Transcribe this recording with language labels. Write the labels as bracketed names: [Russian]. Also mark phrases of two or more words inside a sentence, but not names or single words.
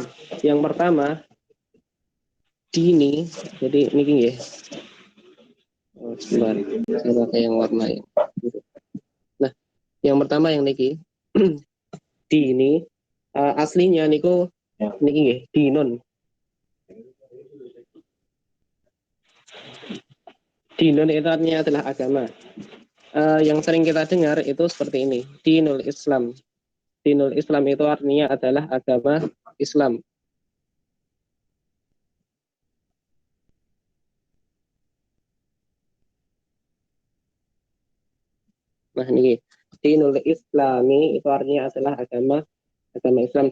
[Indonesian] Yang pertama dini, jadi ini ya. Sebentar, saya pakai yang warna ya. Nah, yang pertama yang niki dini aslinya [Javanese] niku niki nggih [Indonesian] dinun. Dinun itu artinya adalah agama. Yang sering kita dengar itu seperti ini, [Arabic] دين الإسلام. دين الإسلام [Indonesian] itu artinya adalah agama Islam. Nah ini [Arabic] دين الإسلامي [Indonesian] itu artinya adalah agama Islam.